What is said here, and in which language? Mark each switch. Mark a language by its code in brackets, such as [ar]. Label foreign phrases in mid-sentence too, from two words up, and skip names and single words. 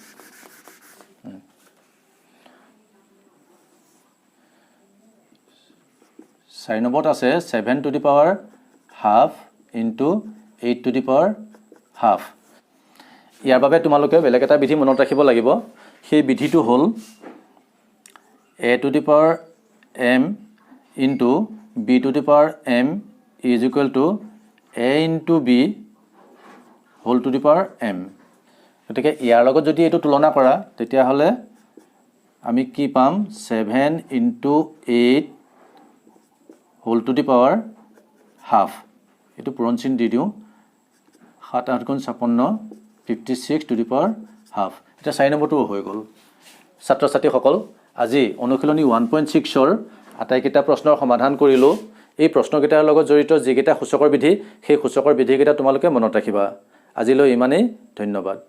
[as] 4 নম্বৰত আছে [en] 7 to the power half into 8 to the power half [as] ইয়াৰ বাবে তোমালোকে বেলেগ এটা বিধি মনত ৰাখিব লাগিব সেই বিধিটো হ'ল [en] a to the power m into b to the power m is equal to a into b whole to the power m গতিকে [as] ইয়াৰ লগত যদি এটো তুলনা কৰা তেতিয়া হলে আমি কি পাম [en] 7 into 8 whole to the power half [as] এটো পূৰণ চিহ্ন দি দিও 7 8 গুণ 56 [en] 56 to the power half [as] এটা 4 নম্বৰটো হৈ গল ছাত্ৰ ছাত্ৰীসকল আজি অনুশীলনী 1.6 ৰ আটাইকেইটা প্ৰশ্নৰ সমাধান কৰিলো এই প্ৰশ্নকেইটাৰ লগত জড়িত যিকেইটা সূচকৰ বিধি সেই সূচকৰ বিধিকেইটা তোমালোকে মনত ৰাখিবা আজিলৈ ইমানেই ধন্যবাদ